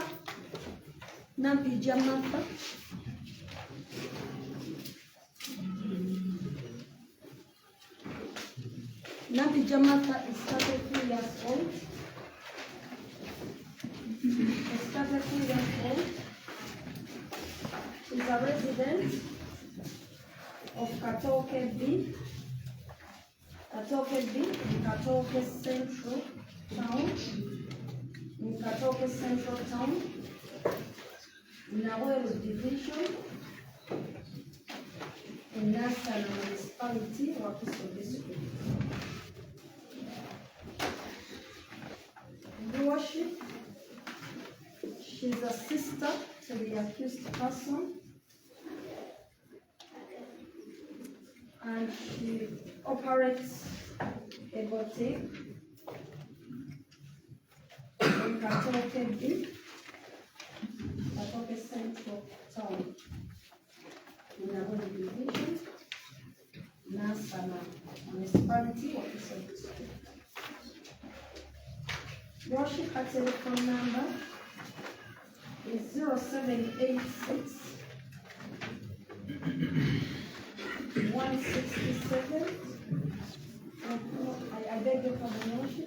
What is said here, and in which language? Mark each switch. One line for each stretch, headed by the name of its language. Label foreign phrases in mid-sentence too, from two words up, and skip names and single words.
English: Nampija Martha. Nampija Martha is 33 years old. Is 33 years old. She's a resident of Katoke B. Katoke B in Katoke Central Town. In Katoke Central Town. In Awelu Division. In Nassau Municipality, Wakiso District. Your worship, she's a sister to the accused person, and she operates a boutique in Katoke B, Katoke Central Town, in Awelu Division, Nassau Municipality, Wakiso District. Your worship, her telephone number is 0786 167. I beg your pardon, your worship.